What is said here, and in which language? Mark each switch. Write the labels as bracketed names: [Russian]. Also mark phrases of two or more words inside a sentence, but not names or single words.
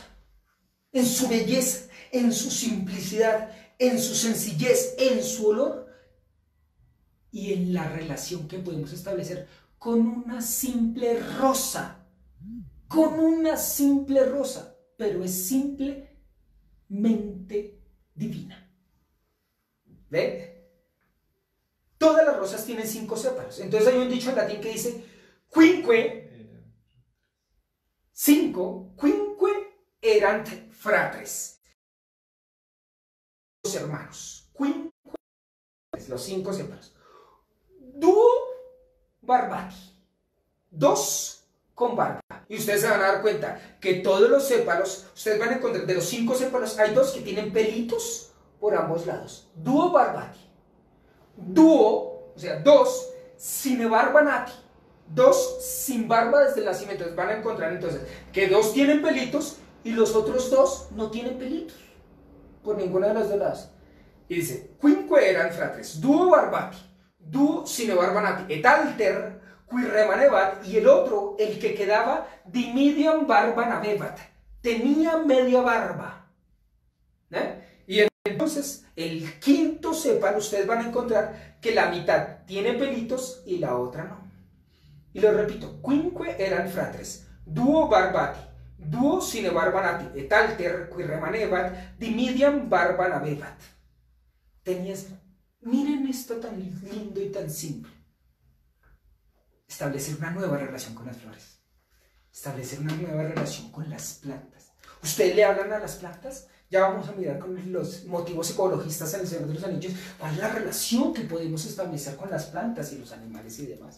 [Spanish] En su belleza, en su simplicidad, en su sencillez, en su olor y en la relación que podemos establecer con una simple rosa. Con una simple rosa, pero es simplemente divina. ¿Ve? Todas las rosas tienen 5 sépalos. Entonces hay un dicho en latín que dice quinque 5, [Latin] quinque erant fratres. [Spanish] Los hermanos. Quinque, los 5 sépalos. [Latin] Duo barbati. [Spanish] 2 con barba. Y ustedes se van a dar cuenta que todos los sépalos, ustedes van a encontrar, de los 5 sépalos, hay 2 que tienen pelitos por ambos lados. [Latin] Duo barbati. [Spanish] Dúo, o sea, 2 sin barba nati. 2 sin barba desde el nacimiento. Entonces van a encontrar entonces que 2 tienen pelitos y los otros 2 no tienen pelitos por ninguna de las dos lados. Y dice, [Latin] quinque eran fratres, duo barbati, duo sine barba nati, et alter qui remanebat, [Spanish] y el otro, el que quedaba, [Latin] dimidiam barba navebat, [Spanish] tenía media barba. Y entonces, el quinto sépalo, ustedes van a encontrar que la mitad tiene pelitos y la otra no. Y lo repito, [Latin] quinque eran fratres, duo barbati, duo sine barba nati, et alter qui remanebat, dimidiam barba navebat. [Spanish] Tenías, miren esto tan lindo y tan simple. Establecer una nueva relación con las flores. Establecer una nueva relación con las plantas. ¿Ustedes le hablan a las plantas? Ya vamos a mirar con los motivos ecologistas en el Señor de los Anillos cuál es la relación que podemos establecer con las plantas y los animales y demás.